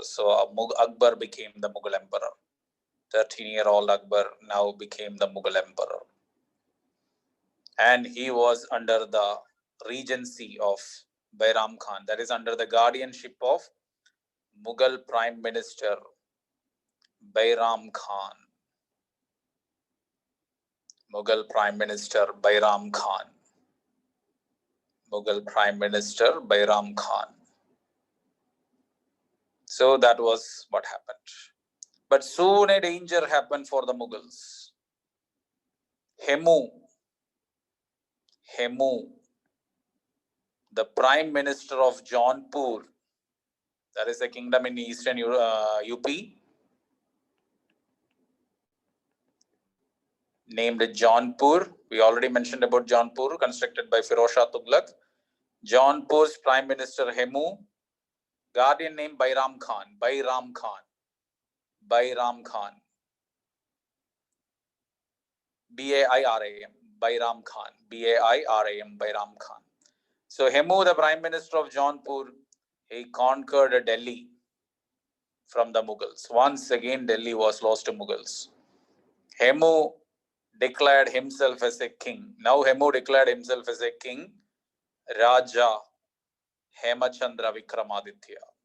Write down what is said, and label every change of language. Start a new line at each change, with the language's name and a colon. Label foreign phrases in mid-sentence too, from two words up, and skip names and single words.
English: So Akbar became the Mughal emperor. 13-year-old Akbar now became the Mughal emperor. And he was under the regency of Bairam Khan, that is under the guardianship of Mughal Prime Minister Bairam Khan. Mughal Prime Minister Bairam Khan. Mughal Prime Minister Bairam Khan. So that was what happened. But soon a danger happened for the Mughals. Hemu, the Prime Minister of Jaunpur, that is a kingdom in eastern UP, named Jaunpur. We already mentioned about Jaunpur, constructed by Firoz Shah Tughlaq. Jaunpur's Prime Minister Hemu, guardian name Bairam Khan. Bairam Khan. B-A-I-R-A-M. Bairam Khan. B-A-I-R-A-M. Bairam Khan. So Hemu, the Prime Minister of Jaunpur, he conquered Delhi from the Mughals. Once again, Delhi was lost to Mughals. Hemu declared himself as a king. Now Hemu declared himself as a king, Raja Hemachandra Vikramaditya.